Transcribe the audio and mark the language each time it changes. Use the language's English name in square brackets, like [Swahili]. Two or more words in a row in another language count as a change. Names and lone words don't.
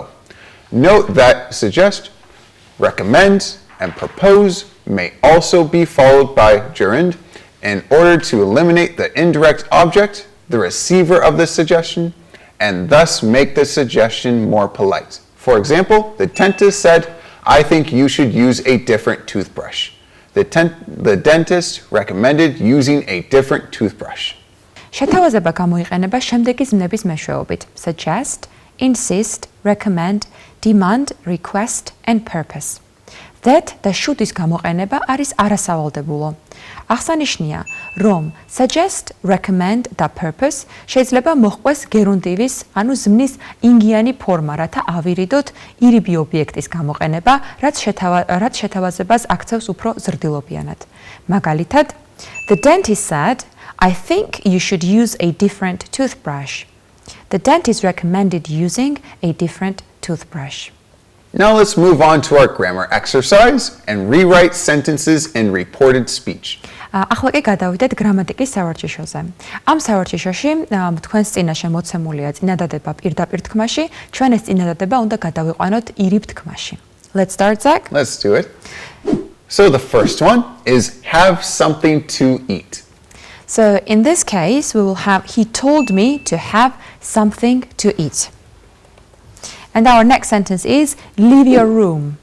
[English] Note that suggest, recommend, and propose may also be followed by gerund in order to eliminate the indirect object, the receiver of the suggestion, and thus make the suggestion more polite. For example, the dentist said, I think you should use a different toothbrush. The dentist recommended using a different toothbrush. [Georgian] შეთავაზება გამოიყენება შემდეგი ზმნების მეშვეობით: [English] suggest, insist, recommend, demand, request and purpose. [Georgian] That და should-ის გამოყენება არის არასავალდებულო. აღსანიშნია, რომ suggest, recommend და purpose შეიძლება მოჰყვეს გერუნდივის, ანუ ზმნის ინგიანი ფორმა, რათა ავირიდოთ ირიბი ობიექტის გამოყენება, რაც შეთავაზებას აქცევს უფრო ზრდილობიანად. მაგალითად, [English] the dentist said, I think you should use a different toothbrush. The dentist recommended using a different toothbrush. Now let's move on to our grammar exercise and rewrite sentences in reported speech. [Georgian] ახლა კი გადავიდეთ გრამატიკის სავარჯიშოზე. ამ სავარჯიშოში თქვენს წინაშე მოცემულია წინადადება პირდაპირ თქმაში, ჩვენ ეს წინადადება უნდა გადავიყვანოთ ირიბ თქმაში. [English] Let's start, Zach. Let's do it. So the first one is have something to eat. So in this case, we will have he told me to have something to eat. And our next sentence is leave your room.